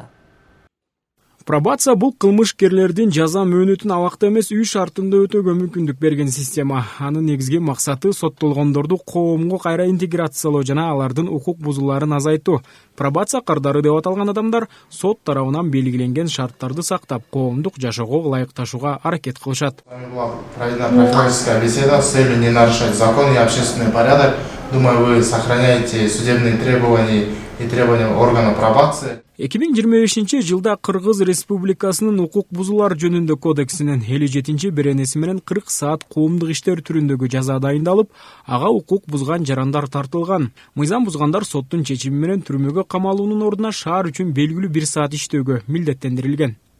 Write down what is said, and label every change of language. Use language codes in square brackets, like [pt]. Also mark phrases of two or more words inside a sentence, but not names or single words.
[ky] Пробация бул кылмышкерлердин жаза мөөнөтүн абакта эмес үй шартында өтөөгө мүмкүндүк берген система. Анын негизги максаты соттолгондорду коомго кайра интеграциялоо жана алардын укук бузууларын азайтуу. Пробация кардары деп аталган адамдар сот тарабынан белгиленген шарттарды сактап, коомдук жашоого ылайыкташууга аракет кылышат. [ru] Проведена профилактическая беседа с целью не нарушать закон и общественный порядок. Думаю, вы сохраняете судебные требования и требования органов пробации. [ky] 2025 жылда Кыргыз Республикасынын укук бузуулар жөнүндө кодексинин 57 беренеси менен 40 саат коомдук иштер түрүндөгү жаза дайындалып, ага укук бузган жарандар тартылган. Мыйзам бузгандар соттун чечими менен түрмөгө камалуунун ордуна шаар үчүн белгилүү 1 саат иштөөгө милдеттендирилген.